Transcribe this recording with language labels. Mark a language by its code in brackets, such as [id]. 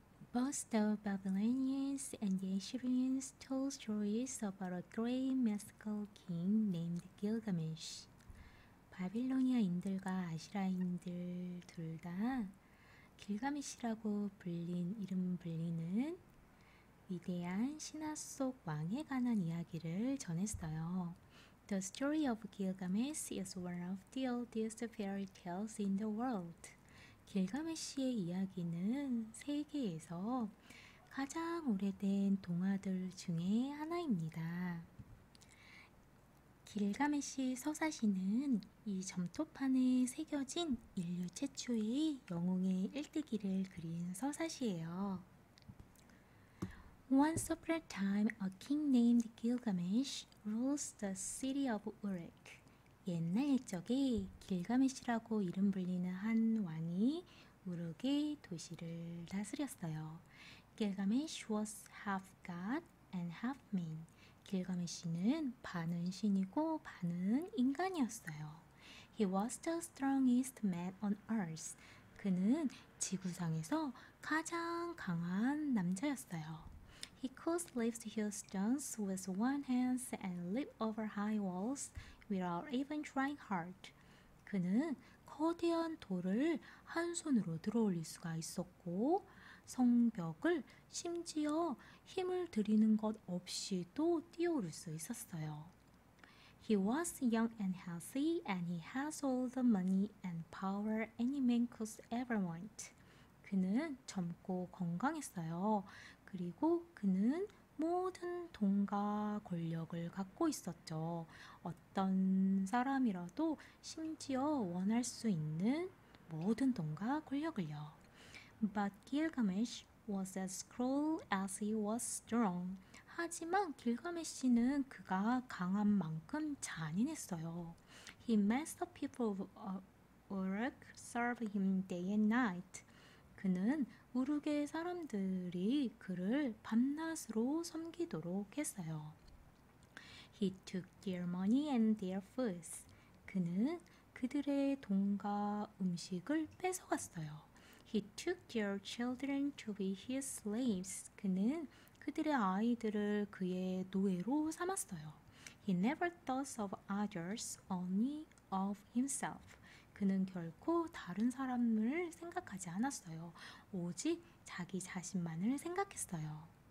[en] Both the Babylonians and the Assyrians told stories about a great mythical king named Gilgamesh. [ko] 바빌로니아인들과 아시라인들 둘 다 길가메시라고 불리는 위대한 신화 속 왕에 관한 이야기를 전했어요. [en] The story of Gilgamesh is one of the oldest fairy tales in the world. [ko] 길가메시의 이야기는 세계에서 가장 오래된 동화들 중에 하나입니다. 길가메시 서사시는 이 점토판에 새겨진 인류 최초의 영웅의 일대기를 그린 서사시예요. [en] Once upon a time, a king named Gilgamesh rules the city of Uruk. [ko] 옛날 옛적에 길가메시라고 이름 불리는 한 왕이 우르크의 도시를 다스렸어요. [en] Gilgamesh was half god and half man. [ko] 길가메시는 반은 신이고 반은 인간이었어요. [en] He was the strongest man on earth. [ko] 그는 지구상에서 가장 강한 남자였어요. [en] He could lift huge stones with one hand and leap over high walls without even trying hard. [ko] 그는 거대한 돌을 한 손으로 들어올릴 수가 있었고 성벽을 심지어 힘을 들이는 것 없이도 뛰어오를 수 있었어요. [en] He was young and healthy and he has all the money and power any man could ever want. [ko] 그는 젊고 건강했어요. 그리고 그는 모든 돈과 권력을 갖고 있었죠. 어떤 사람이라도 심지어 원할 수 있는 모든 돈과 권력을요. [en] But Gilgamesh was as cruel as he was strong. [ko] 하지만 길가메시는 그가 강한 만큼 잔인했어요. [en] He made the people of Uruk serve him day and night. [ko] 그는 우르크의 사람들이 그를 밤낮으로 섬기도록 했어요. [en] He took their money and their food. [ko] 그는 그들의 돈과 음식을 뺏어갔어요. [en] He took their children to be his slaves. [ko] 그는 그들의 아이들을 그의 노예로 삼았어요. [en] He never thought of others, only of himself. [ko] 그는 결코 다른 사람을 생각하지 않았어요. 오직 자기 자신만을 생각했어요.